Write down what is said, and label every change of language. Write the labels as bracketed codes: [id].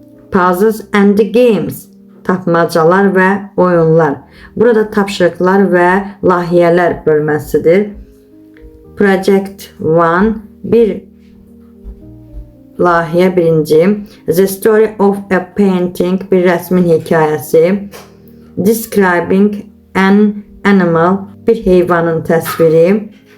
[en] Puzzles and games, [az] tapmacalar və oyunlar. Burada tapşırıqlar və layihələr bölməsidir. [en] Project 1, [az] bir layihə birinci. [en] The story of a painting, [az] bir rəsmin hekayəsi. [en] Describing an animal, [az] bir heyvanın təsviri.